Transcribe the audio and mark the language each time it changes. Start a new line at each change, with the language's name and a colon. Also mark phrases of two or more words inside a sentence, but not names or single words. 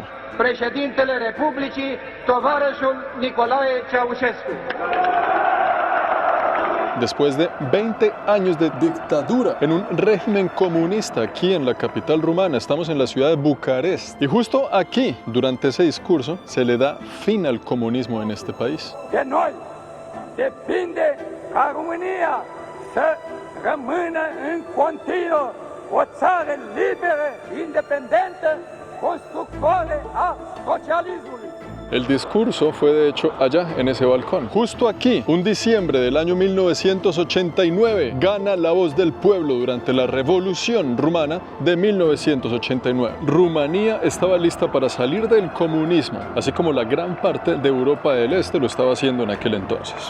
Romanian: Președintele Republicii, tovarășul Nicolae Ceausescu.
Spanish: Después de 20 años de dictadura en un régimen comunista aquí en la capital rumana, estamos en la ciudad de Bucarest. Y justo aquí, durante ese discurso, se le da fin al comunismo en este país.
Romanian: De noi depinde ca România să rămână în continuu o țară liberă, independentă, constructoare a socialismului.
Spanish: El discurso fue de hecho allá, en ese balcón. Justo aquí, un diciembre del año 1989, gana la voz del pueblo durante la Revolución Rumana de 1989. Rumanía estaba lista para salir del comunismo, así como la gran parte de Europa del Este lo estaba haciendo en aquel entonces.